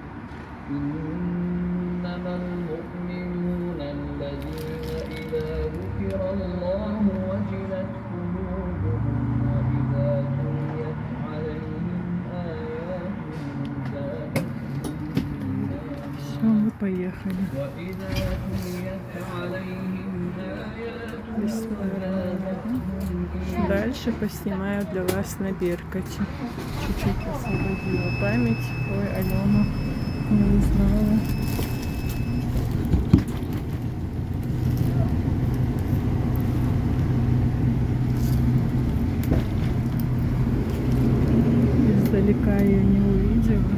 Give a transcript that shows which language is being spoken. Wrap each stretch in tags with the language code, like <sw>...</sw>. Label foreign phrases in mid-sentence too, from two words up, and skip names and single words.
<ar>إنما المؤمنون الذين إذا ذكر الله وجلت قلوبهم وإذا تليت عليهم آياته زادتهم إيمانا</ar> <ru>Все, мы поехали.</ru> <ar>وإذا تليت عليهم آياته بسم الله الرحمن الرحيم. زادتهم</ar> <ru>Дальше поснимаю для вас на Беркате. Чуть-чуть освободила память. Ой, Алену не узнала. Издалека ее не увидела.</ru>